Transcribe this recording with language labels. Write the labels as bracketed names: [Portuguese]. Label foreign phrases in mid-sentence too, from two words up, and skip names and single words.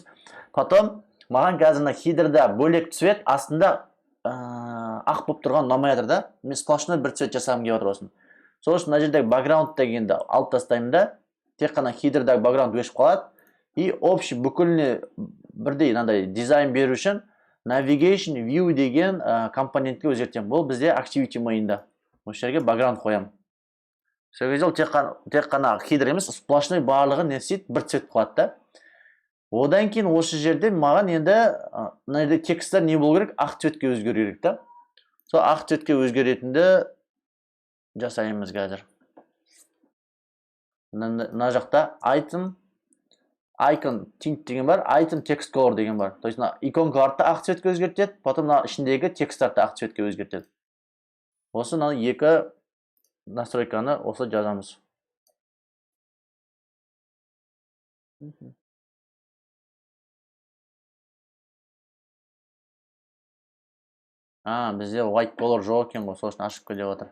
[Kazakh] Потом маған қазір header'да бөлек цвет, астында ақ болып тұрған ұнамай жатыр да. Мен сплошной бір цвет жасағым келіп отыр осын. Сол үшін мына жердегі background дегенді алып тастаймын да, тек қана header'дағы background өшіп қалады. [Russian] И общий [Kazakh] бүкіліне бірдей дизайн беру үшін [English] navigation view [Kazakh] деген компонентке өзгертемін. Бұл бізде [English] activity main'да. [Kazakh] Осы жерге background қоямын. Сол кезде тек қана header емес, сплошной барлығы не істейді, бір цвет қылады да. Одан кейін осы жерде маған енді мына жерде тексттер не болу керек? Ақ цветке өзгеру керек та. Сол ақ цветке өзгеретінді жасаймыз қазір. Мына жақта [English] icon tint [Kazakh] деген бар, [English] item text color [Kazakh] деген бар. [Russian] То есть [Kazakh] иконкаларды ақ цветке өзгертеді, потом ішіндегі тексттарды ақ цветке өзгертеді. Осы екі настройканы осы жазамыз. Бізде [English] white color [Kazakh] жоқ екен ғой, сол үшін ашып деп отыр.